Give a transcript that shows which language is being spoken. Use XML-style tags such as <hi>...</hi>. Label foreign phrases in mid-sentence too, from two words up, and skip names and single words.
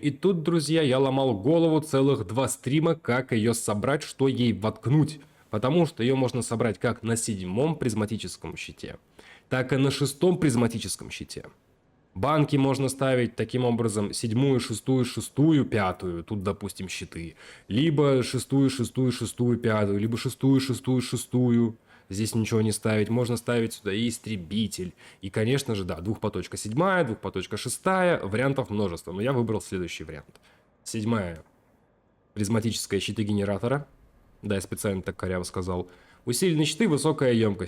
<ru>И тут, друзья, я ломал голову целых 2 стрима, как ее собрать, что ей воткнуть. Потому что ее можно собрать как на 7-м призматическом щите, так и на 6-м призматическом щите. Банки можно ставить таким образом 7-ю, 6-ю, 6-ю, 5-ю, тут, допустим, щиты. Либо 6-ю, 6-ю, 6-ю, 5-ю, либо 6-ю, 6-ю, 6-ю. Здесь ничего не ставить. Можно ставить сюда и истребитель. И, конечно же, да, двухпоточка 7-я, двухпоточка 6-я. Вариантов множество, но я выбрал следующий вариант. 7-я. Призматическая щиты генератора. Да, я специально так коряво сказал. Усиленные щиты, высокая емкость.</ru>